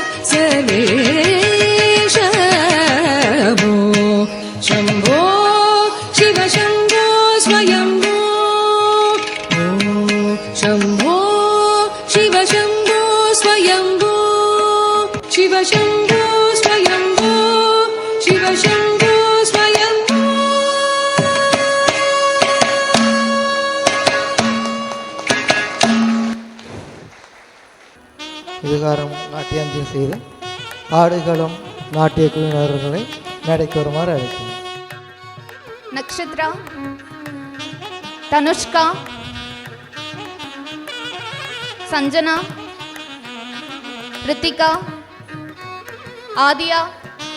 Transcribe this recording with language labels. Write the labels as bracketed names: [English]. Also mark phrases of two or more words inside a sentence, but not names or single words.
[Sanskrit] सर्वेश शम्भो शिव शम्भो स्वयंभो शम्भो शिव शम्भो स्वयंभो शिव शम्भो स्वयंभो शिव शम्भो स्वयंभो [Tamil] இதுகாரம் நாட்டியாஞ்சலி செய்து ஆடுகளம் நாட்டிய குழுவினர்களை மேடைக்கு வருமாறு அழைக்கிறேன். நக்ஷத்ரா, தனுஷ்கா, சஞ்சனா, ரித்திகா, ஆதியா,